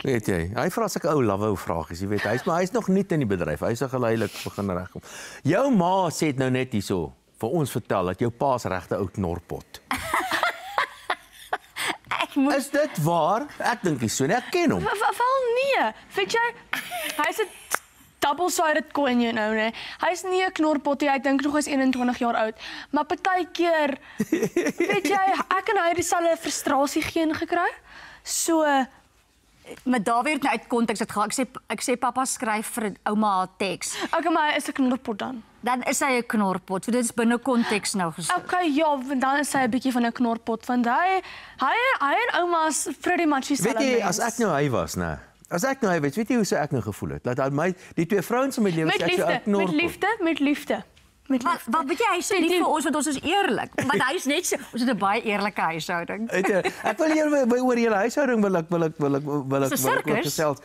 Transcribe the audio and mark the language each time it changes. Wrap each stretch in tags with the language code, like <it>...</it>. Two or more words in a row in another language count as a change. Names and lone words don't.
<af>Weet jy, hy vra sulke ou lawwe vragies, jy weet, hy's nog nie in die bedryf. Hy's nog geleidelik begin regkom. Jou ma sê nou net hierso vir ons vertel dat jou pa's regte ou knorpot. Is dit waar? Ek dink nie so nie. Ek ken hom. Wel nee. Weet jy, hy's 'n</af> <en>double-sided coin, you know,</en> <af>nee. Hy's nie 'n knorpottie, ek dink nog hy's 21 jaar oud. Maar partykeer, weet jy, ek en hy het dieselfde frustrasie geen gekry. So, maar daar weer nou uit konteks dit gaan. Ek sê pappa skryf vir ouma 'n teks. Okay, maar hy is 'n knorpot dan. Dan is hy 'n knorpot. So dit is binne konteks nou gesê. Okay, ja, dan is hy 'n bietjie van 'n knorpot want hy en ouma's</af> <en>pretty much</en> <af>dieselfde. Weet jy, as ek nou hy was, nee. As ek nou hy weet jy hoe sou ek nou gevoel het? Dat my die twee vrouens in my lewe sê ek so 'n knorpot. Met liefde. Maar weet jy, hy sê nie vir ons want ons is eerlik, want hy's net so, ons het 'n baie eerlike huishouding. Ek wil hier oor julle huishouding wil ek gesels.</af>